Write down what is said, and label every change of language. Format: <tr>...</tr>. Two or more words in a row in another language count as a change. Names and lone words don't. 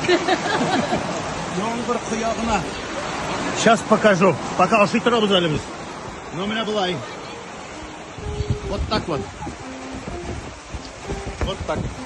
<tt>Яңгыр кыягына.</tt> <ru>Сейчас покажу.</ru> <tt>Пока ашый торабыз әле без. Ну, менә булай.</tt> <ru>Вот так вот. Вот так.</ru>